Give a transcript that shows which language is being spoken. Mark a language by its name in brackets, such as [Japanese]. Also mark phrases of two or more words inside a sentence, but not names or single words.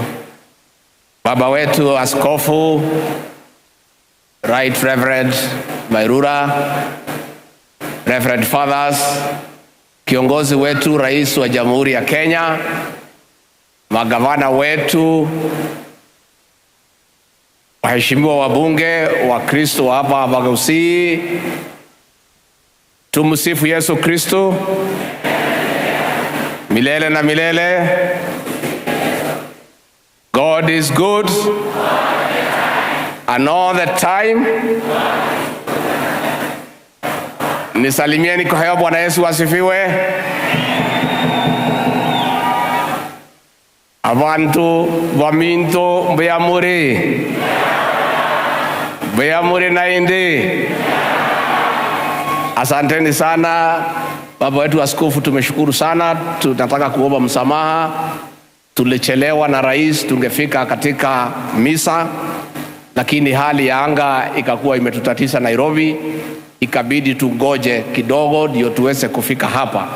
[Swahili] Baba wetu Askofu Right Reverend Mairura, [English] Reverend Fathers, [Swahili] kiongozi wetu Rais wa Jamhuri ya Kenya, magavana wetu, waheshimiwa wabunge wa Kristo hapa Bagusii, tumsifu Yesu Kristo milele na milele. [English] God is good and all the time. [Swahili] Nisalimieni kwa haya. Bwana Yesu asifiwe. [Gusii] Abantu baminto Mbeamuri na indi. [Swahili] Asanteni sana baba wetu askofu, tumeshukuru sana. Tunataka kuomba msamaha, tulichelewa na rais, tungefika katika misa, lakini hali ya anga ikakuwa imetutatiza Nairobi, ikabidi tungoje kidogo ndio tuweze kufika hapa.